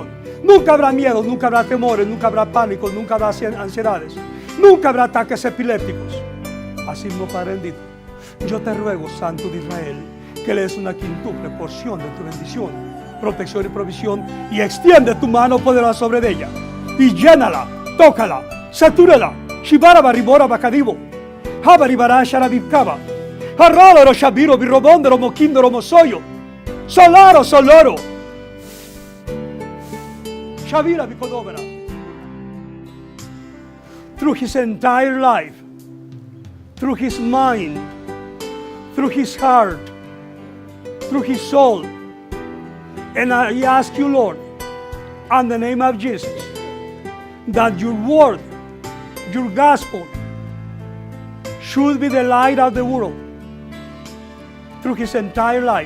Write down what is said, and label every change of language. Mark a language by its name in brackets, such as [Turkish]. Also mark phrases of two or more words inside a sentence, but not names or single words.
[Spanish] Nunca habrá miedo, nunca habrá temores, nunca habrá pánico, nunca habrá ansiedades, nunca habrá ataques epilépticos. Así mismo, Padre bendito, yo te ruego, Santo de Israel, que le des una quintuple porción de tu bendición, protección y provisión, y extiende tu mano poderosa sobre ella, y llénala, tócala, satúrala. Shibara baribora bacadivo, habaribara sharabibcaba, harralo shabiro birobondero moquindoro mosoyo, solaro soloro, shabira bicodobera. [English] Through his entire life, through his mind, through his heart, through his soul. And I ask you, Lord, in the name of Jesus, that your word, your gospel, should be the light of the world through his entire life.